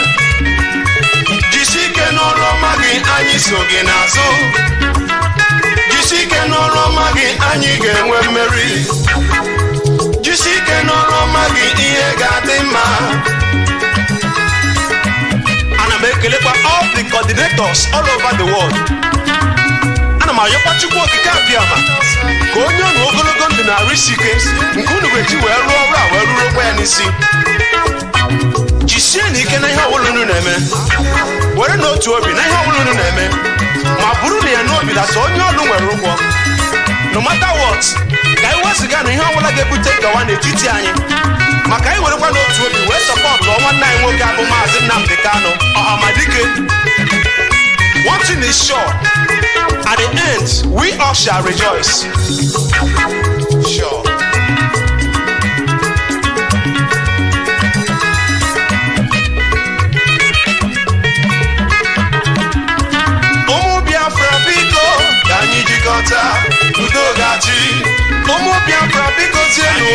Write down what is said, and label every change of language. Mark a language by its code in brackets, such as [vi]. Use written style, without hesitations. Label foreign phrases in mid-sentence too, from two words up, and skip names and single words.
[ig] Jisi ike n'ọrụ ọma gị, anyị so gị n'azụ. Jisi ike n'ọrụ ọma gị, anyị ga-enwe mmeri. Jisi ike n'ọrụ ọma gị, ihe ga-adị mma. Ana m ekelekwa [en] all the coordinators all over the world. [ig] Ana m ayọkwa Chukwuemeka ka onye ọnụ ogologo ndụ na-arụ isi ike nke unu ga-eji wee rụọ ọrụ a wee rụrụ ya n'isi. Jisie n'ike na ihe ọbụla unu na-eme, were n'otu obi na ihe ọbụla unu na-eme, ma bụrụ na ya n'obi dasa onye ọrụ nwere ụgwọ. [en] No matter what, [ig] ka anyị wezụga na ihe ọbụla ga-ebute nkewa n'etiti anyị, maka anyị werekwa n'otu obi wee sọpọtụ nwanne anyị nwoke abụ Mazi Namdekano ọhamadike. [en] One thing is sure, at the end, we all shall rejoice. Sure. [ig] Ụmụ Biafra biko ka anyị jikọta. Udogachi. Ụmụ Biafra biko tienu.